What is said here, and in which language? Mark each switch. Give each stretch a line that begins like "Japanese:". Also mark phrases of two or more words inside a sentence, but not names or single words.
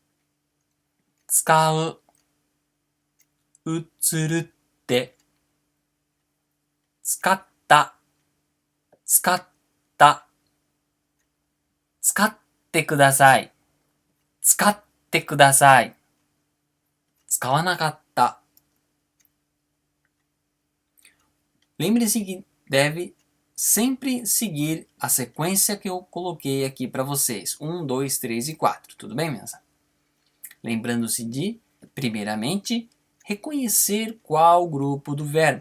Japanese: 使う。うつるって。使った、使った、使ってください、使ってください、使わなかった。
Portuguese: Lembre-se que deve sempre seguir a sequência que eu coloquei aqui para vocês. 1, 2, 3 e 4. Tudo bem, mensa? Lembrando-se de, primeiramente, reconhecer qual grupo do verbo.